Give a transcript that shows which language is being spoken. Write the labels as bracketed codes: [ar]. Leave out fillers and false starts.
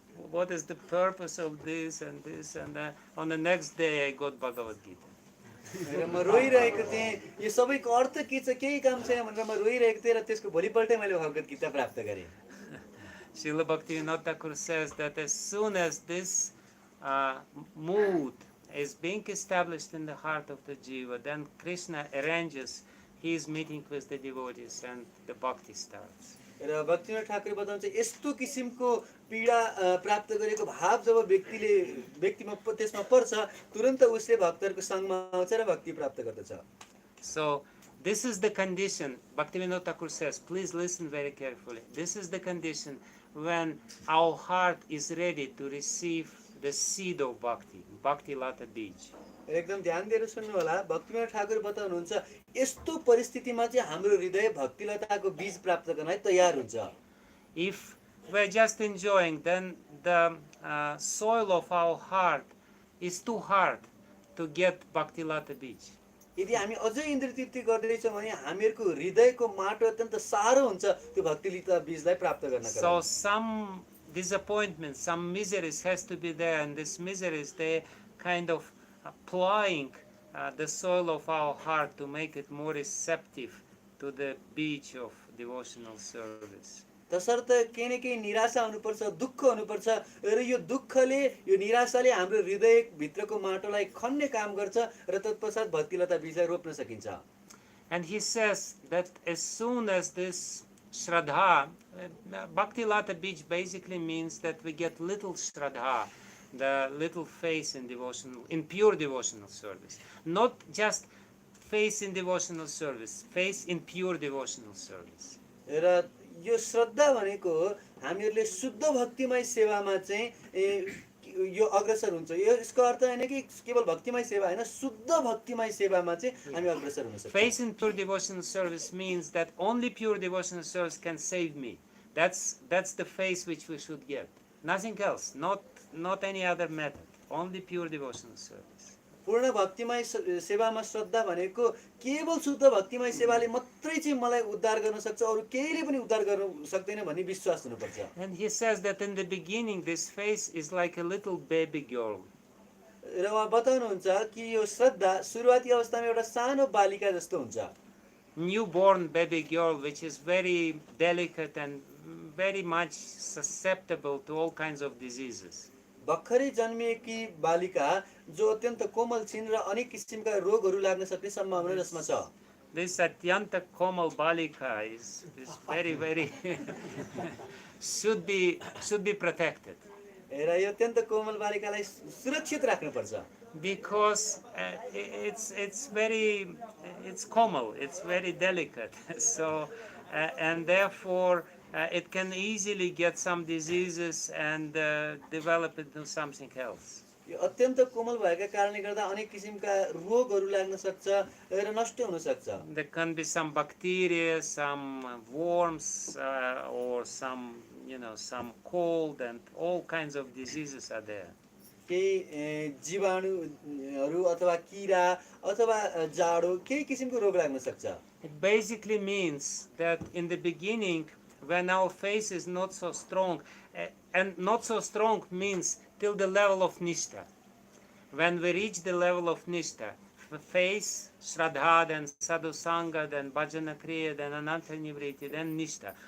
[en] What is the purpose of this and this and that? On the next day, I got Bhagavad Gita. [ne] र म रोइरहेको थिएँ, यो सबैको अर्थ के छ, केही काम छैन भनेर म रोइरहेको थिएँ र त्यसको भोलिपल्टै मैले भगवत गीता प्राप्त गरेँ। [en] Srila Bhaktivinoda Thakur says that as soon as this mood is being established in the heart of the jiva, then Krishna arranges his meeting with the devotees and the bhakti starts. [ne] र भक्तिविनोद ठाकुर बताउँछ यस्तो किसिमको पीडा प्राप्त गरेको भाव जब व्यक्तिमा त्यसमा पर्छ, तुरन्त उसले भक्तहरूको संगमा आउँछ र भक्ति प्राप्त गर्दछ। [en] So this is the condition, Bhaktivinoda Thakur says, please listen very carefully. This is the condition when our heart is ready to receive the seed of bhakti, bhakti lata bij. [ne] एकदम ध्यान दिएर सुन्नु होला। भक्तिविनोद ठाकुर बताउनुहुन्छ यस्तो परिस्थितिमा चाहिँ हाम्रो हृदय भक्तिलताको बीज प्राप्त गर्नलाई तयार हुन्छ। [en] If we're just enjoying, then the soil of our heart is too hard to get bhakti lata bij. [ne] यदि हामी अझै इन्द्रिय तृप्ति गर्दैछौँ भने हामीहरूको हृदयको माटो अत्यन्त सारो हुन्छ त्यो भक्तिलता बीजलाई प्राप्त गर्नका लागि। [en] So some disappointment, some miseries has to be there, and these miseries, they kind of applying the soil of our heart to make it more receptive to the beach of devotional service. [ne] तसर्थ केही न केही निराशा हुनुपर्छ, दुःख हुनुपर्छ र यो दुःखले, यो निराशाले हाम्रो हृदय भित्रको माटोलाई खन्ने काम गर्छ र तत्पश्चात भक्तिलता बीजलाई रोप्न सकिन्छ। [en] And he says that as soon as this Shraddha, Bhakti Lata Beach basically means that we get little Shraddha, the little faith in pure devotional service. Not just faith in devotional service, faith in pure devotional service. [ne] र यो श्रद्धा भनेको हामीहरूले शुद्ध भक्तिमय सेवामा चाहिँ यो अग्रसर हुन्छ। यो यसको अर्थ होइन कि केवल भक्तिमय सेवा होइन, शुद्ध भक्तिमय सेवामा चाहिँ हामी अग्रसर हुन सक्छौँ। [en] Faith in pure devotional service means that only pure devotional service can save me. That's the faith which we should get. Nothing else, not any other method. Only pure devotional service. [ne] पूर्ण भक्तिमय सेवामा श्रद्धा भनेको केवल शुद्ध भक्तिमय सेवाले मात्रै चाहिँ मलाई उद्धार गर्न सक्छ, अरू केहीले पनि उद्धार गर्न सक्दैन भन्ने विश्वास हुनुपर्छ। [en] And he says that in the beginning this faith is like a little baby girl. [ne] र उहाँ बताउनुहुन्छ कि यो श्रद्धा सुरुवाती अवस्थामा एउटा सानो बालिका जस्तो हुन्छ। [en] Newborn baby girl which is very delicate and very much susceptible to all kinds of diseases. [ne] भर्खरै जन्मिएकी बालिका जो अत्यन्त कोमल छिन् र अनेक किसिमका रोगहरू लाग्न सक्ने सम्भावना जसमा छ। [en] This [ne] Atyanta Komal Balika [en] is very should be protected. [ne] र यो अत्यन्त कोमल बालिकालाई सुरक्षित राख्नुपर्छ। [en] Because it's komal, it's very delicate. So and therefore it can easily get some diseases and develop into something else. [ne] यो अत्यन्त कोमल भएका कारणले गर्दा अनेक किसिमका रोगहरू लाग्न सक्छ र नष्ट हुन सक्छ। [en] There can be some bacteria, some worms, or some cold, and all kinds of diseases are there. [ne] केही जीवाणुहरू अथवा किरा अथवा जाडो केही किसिमको रोग लाग्न सक्छ। [en] It basically means that in the beginning, when our faith is not so strong, and not so strong means till the level of Nishtha. When we reach the level of Nishtha, faith, Shraddha, then Sadhu Sangha, then Bhajana Kriya, then Ananta Nivriti, then Nishtha.